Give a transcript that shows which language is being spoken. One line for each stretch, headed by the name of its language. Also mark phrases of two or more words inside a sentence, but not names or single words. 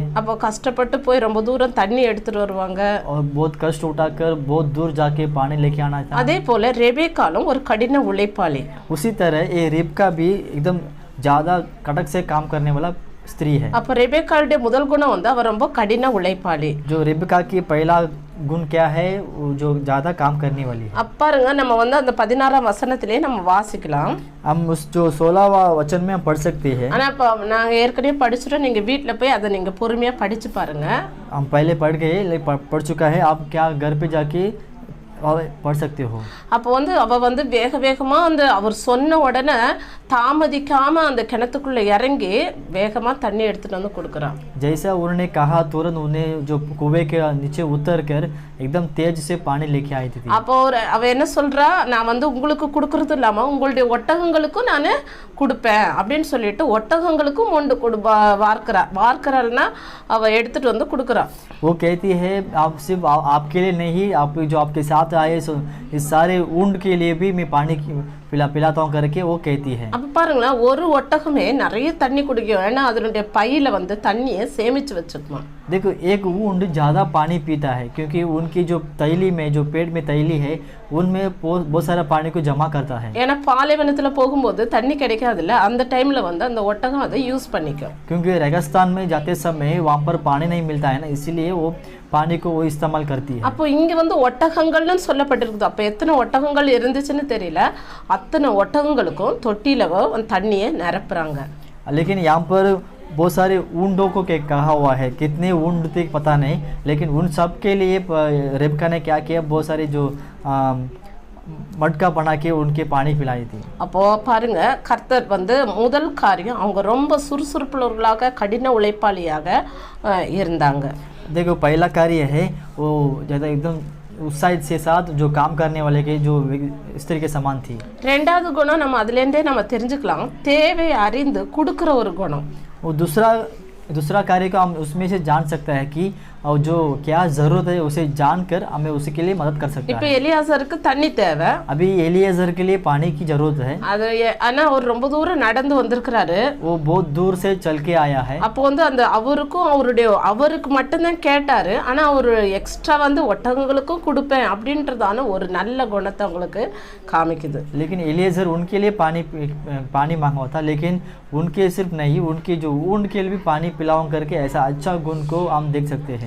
Tamil: அப்போ கஷ்டப்பட்டு போய் ரொம்ப தூரம் தண்ணி எடுத்துட்டு வருவாங்க,
Hindi: और बहुत कष्ट उठाकर बहुत दूर जाके पानी लेके आना था।
Tamil: அதே போல ரெபேக்காளும் ஒரு கடின உழைப்பாளி.
Hindi: उसी तरह ये रेबका भी एकदम ज्यादा कड़क से काम करने वाला स्त्री है।
Tamil: அப்ப ரெபேக்காளுடைய முதல் குணம் வந்து அவர் ரொம்ப கடின உழைப்பாளி.
Hindi: जो रेबका की पहला गुण क्या है, जो ज्यादा काम करने वाली है।
Tamil: பாருங்க நம்ம வந்து அந்த 16ஆம் வசனத்திலே நம்ம வாசிக்கலாம்.
Hindi: हम उस जो 16वां वचन में हम पढ़ सकते हैं।
Tamil: ஆனா இப்ப நாங்க ஏற்கனவே படிச்சிட்டோம், நீங்க வீட்ல போய் அதை நீங்க பொறுமையா படிச்சு பாருங்க.
Hindi: हम पहले पढ़ गए, पढ़ चुका है, आप क्या घर पे जाके पढ़ सकते हो।
Tamil: அப்போ வந்து அவ வந்து வேக வேகமா அந்த அவர் சொன்ன உடனே தாமதிக்காம அந்த கிணத்துக்குள்ள இறங்கி வேகமா தண்ணி எடுத்துட்டு வந்து கொடுக்குறான்.
Hindi: जैसा उन्होंने कहा तुरंत उन्हें जो कुएं के नीचे उतर कर एकदम तेज से पानी लेके आई थी।
Tamil: அப்போ அவ என்ன சொல்றா, நான் வந்து உங்களுக்கு கொடுக்கறது இல்லாம உங்களுடைய ஒட்டகங்களுக்கும் நான் கொடுப்பேன் அப்படின்னு சொல்லிட்டு ஒட்டகங்களுக்கும் மொண்டு வார்க்கறாள்னா அவ எடுத்துட்டு வந்து கொடுக்குறா.
Hindi: वो कहती है आप सिर्फ आपके लिए नहीं, आप जो आपके साथ आए इस सारे ऊंट के लिए भी मैं पानी पिलाता हूँ करके वो कहती है।
Tamil: அப்ப பாருங்களேன், ஒரு ஒட்டகமே நிறைய தண்ணி குடிக்கும், ஏன்னா அதனுடைய பையில வந்து தண்ணியை சேமிச்சு வச்சுக்குமா.
Hindi: देखो एक ऊंट ज्यादा पानी पीता है क्योंकि उनकी जो तैली में जो पेट में तैली है उनमें बहुत सारा पानी को जमा करता है।
Tamil: ஏன்னா பாலைவனத்துல போகும்போது தண்ணி கிடைக்காதுல்ல, அந்த டைம்ல வந்து அந்த ஒட்டகம் அதை யூஸ் பண்ணிக்கும்.
Hindi: क्योंकि रेगिस्तान में जाते समय वहाँ पर पानी नहीं मिलता है ना, इसीलिए वो पानी को वो इस्तेमाल करती है।
Tamil: அப்போ இங்க வந்து ஒட்டகங்கள்னு சொல்லப்பட்டிருக்குது. அப்ப எத்தனை ஒட்டகங்கள் இருந்துச்சுன்னு தெரியல, அத்தனை ஒட்டகங்களுக்கும் தொட்டியில தண்ணியை நிரப்புறாங்க.
Hindi: लेकिन यहाँ पर बहुत सारे ऊंटों को कहा हुआ है, कितने ऊंट थे पता नहीं, लेकिन उन सब के लिए रेबका ने क्या किया, बहुत सारे जो मटका बना के उनके पानी पिलाई थी।
Tamil: அப்போ பாருங்க, கர்த்தர் வந்து முதல் காரியம் அவங்க ரொம்ப சுறுசுறுப்புள்ளவர்களாக கடின உழைப்பாளியாக இருந்தாங்க.
Hindi: देखो पहला कार्य है वो ज़्यादा एकदम उत्साहित से साथ जो काम करने वाले के जो स्त्री के समान थी।
Tamil: ரெண்டாவது குணம் நம்ம அதுலேருந்தே நம்ம தெரிஞ்சுக்கலாம், தேவை அறிந்து கொடுக்குற ஒரு குணம்.
Hindi: वो दूसरा कार्य को हम उसमें से जान सकता है कि और जो क्या ज़रूरत है उसे जानकर हमें उसी के लिए मदद कर सकता
Tamil: இப்போ
Hindi: है।
Tamil: எலியாசருக்கு தண்ணி தேவை.
Hindi: अभी एलिएज़र के लिए पानी की ज़रूरत है।
Tamil: அது ஆனா அவர் ரொம்ப தூரம் நடந்து வந்திருக்கிறாரு.
Hindi: वो बहुत दूर से चल के आया है।
Tamil: அப்போ வந்து அந்த அவருக்கு மட்டும்தான் கேட்டாரு. ஆனா அவர் எக்ஸ்ட்ரா வந்து ஒட்டகங்களுக்கும் கொடுப்பேன் அப்படின்றதான ஒரு நல்ல குணத்தை அவங்களுக்கு காமிக்குது.
Hindi: लेकिन एलिएज़र उनके लिए पानी मांगा था, लेकिन उनके सिर्फ नहीं, उनके जो ऊँट के लिए भी पानी पिलाऊं करके ऐसा अच्छा गुण को हम देख सकते हैं।